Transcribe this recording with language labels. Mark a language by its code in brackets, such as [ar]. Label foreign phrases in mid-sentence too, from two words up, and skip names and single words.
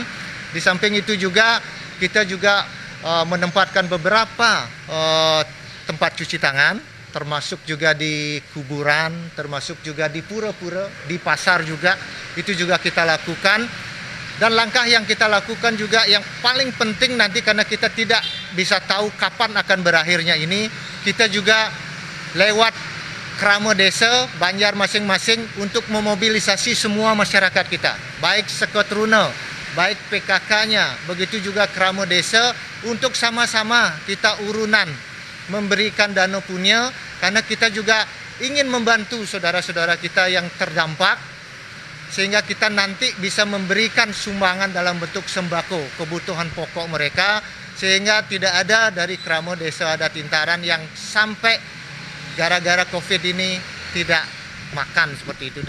[id] Di samping itu juga kita juga menempatkan beberapa tempat cuci tangan, termasuk juga di kuburan, termasuk juga di pura-pura, di pasar juga, itu juga kita lakukan. Dan langkah yang kita lakukan juga yang paling penting nanti, karena kita tidak bisa tahu kapan akan berakhirnya ini, kita juga lewat kramo desa Banjar masing-masing untuk memobilisasi semua masyarakat kita, baik Seketruna, baik PKK-nya, begitu juga kramo desa, untuk sama-sama kita urunan memberikan dana punya, karena kita juga ingin membantu saudara-saudara kita yang terdampak, sehingga kita nanti bisa memberikan sumbangan dalam bentuk sembako, kebutuhan pokok mereka, sehingga tidak ada dari kramo Desa Adat Intaran yang sampai gara-gara COVID ini tidak makan seperti itu.